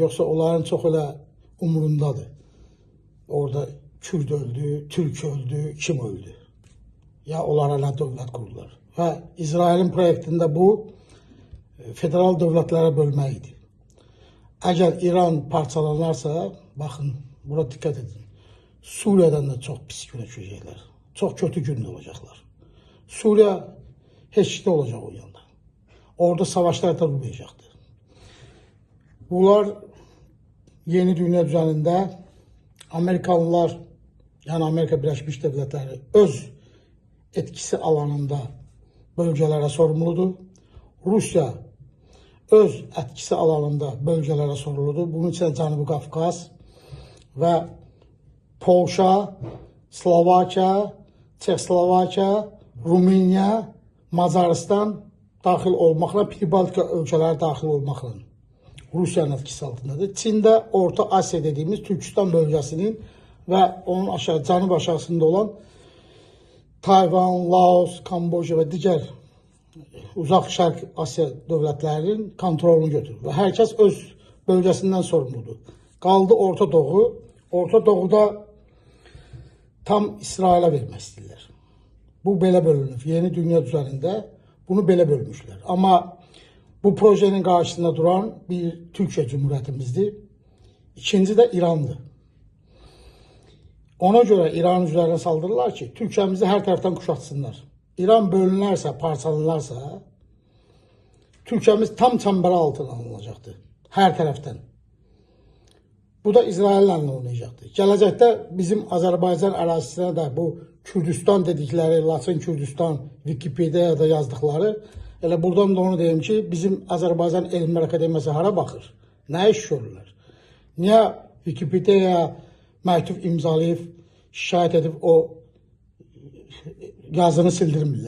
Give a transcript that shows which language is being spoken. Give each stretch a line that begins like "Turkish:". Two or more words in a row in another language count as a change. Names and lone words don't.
Azerbaijani: Yoxsa onların çox elə umurundadır. Orada Kürt öldü, Türk öldü, kim öldü? Ya onlara nə dövlət qurdular. Və İsrailin proyektində bu federal dövlətlərə bölmək idi. Əgər İran parçalanarsa, baxın,
Turkish: buna dikkat edin. Suriye'den de çok pis güne düşecekler. Çok kötü günde olacaklar. Suriye hiçlikte olacak o yanda. Orada savaşlar da olmayacaktır. Bunlar yeni dünya düzeninde Amerikalılar, yani Amerika Birleşmiş Devletleri öz etkisi alanında bölgelere sorumludur. Rusya öz etkisi alanında bölgelere sorumludur.
Azerbaijani: Bunun için Cənubi Qafqaz ve Polşa, Slovakiya, Çexoslovakiya, Rumıniya, Macaristan daxil olmaqla, Pribaltika ölkələri daxil olmaqla Rusiyanın etkisi altındadır.
Turkish: Çində Orta Asya dediğimiz Türkistan bölgesinin ve onun cənub aşağısında olan Tayvan, Laos, Kamboja ve diğer uzaq Şərq Asya dövlətlərinin kontrolunu götürür.
Azerbaijani: Və hər kəs öz bölgəsindən sorumludur. Qaldı Orta Doğu. Orta Doğuda tam İsrail'e vermək istəyirlər. Bu belə bölünür. Yeni dünya düzenində bunu belə bölmüşlər.
Turkish: Amma bu projenin karşısında duran bir Türkiye Cumhuriyetimizdir. İkinci de İran'dır. Ona göre İran üzerine saldırırlar ki Türkiye'mizi her taraftan kuşatsınlar. İran bölünürse, parçalanırsa Türkiye'miz tam çemberi altına alınacaktır. Her taraftan. Bu da İsrail'le oynayacaktır. Gelecekte bizim Azerbaycan arazisine de bu Kürdistan dedikleri,
Azerbaijani: Laçın Kürdistan, Wikipedia'da yazdıkları, elə buradan da onu deyim ki, bizim Azerbaycan Elmlər Akademiyası hara baxır? Nə iş görürlər? Niyə Wikipedia'ya məktub imzalayıb, şikayət edib o yazını sildirmirlər?